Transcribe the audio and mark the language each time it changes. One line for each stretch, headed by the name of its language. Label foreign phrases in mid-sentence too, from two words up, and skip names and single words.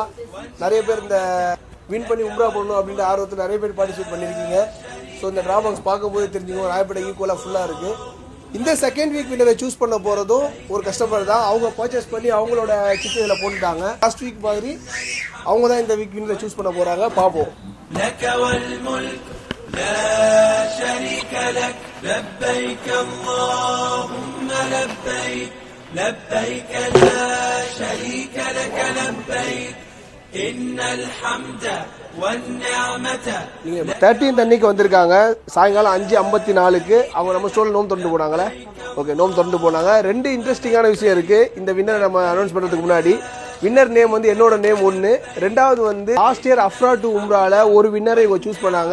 Tamil: நிறைய பேர் இந்த வின் பண்ணி உம்ரா பண்ணணும் அப்படின்ற ஆர்வத்தில் நிறைய பேர் பார்ட்டிசிபேட் பண்ணியிருக்கீங்க. ஸோ இந்த ட்ராபாக்ஸ் பார்க்கும்போது தெரிஞ்சுக்கோங்க, ராயப்பேட்டை ஈக்குவலாக ஃபுல்லாக இருக்குது. இந்த
English: second week winner
Tamil: சூஸ் பண்ண போகிறதும் ஒரு கஸ்டமர் தான். அவங்க பர்ச்சேஸ் பண்ணி அவங்களோட சிட்டு இதில் போட்டுட்டாங்க.
English: last week
Tamil: மாதிரி அவங்க தான் இந்த
English: week winner
Tamil: சூஸ் பண்ண போகிறாங்க. பார்ப்போம்.
Arabic: لا شريك لك لبيك اللهم لبيك لبيك لا شريك لك لبيك إن الحمد والنعمة.
Tamil: நீங்கள் 13th அன்னைக்கு வந்திருக்காங்க. சாயங்காலம் 5:54க்கு அவங்க நம்ம ஸ்டோரில் நோம்பு திறந்து போனாங்களே. ஓகே, நோம்பு திறந்து போனாங்க. ரெண்டு இன்ட்ரெஸ்டிங்கான விஷயம் இருக்குது இந்த வின்னரை நம்ம அனௌன்ஸ் பண்ணுறதுக்கு முன்னாடி.
English: winner name
Tamil: வந்து என்னோட நேம் ஒன்று. ரெண்டாவது வந்து
English: last year
Tamil: அஃப்ரா டு உம்ரால ஒரு வின்னரை இவங்க சூஸ் பண்ணாங்க.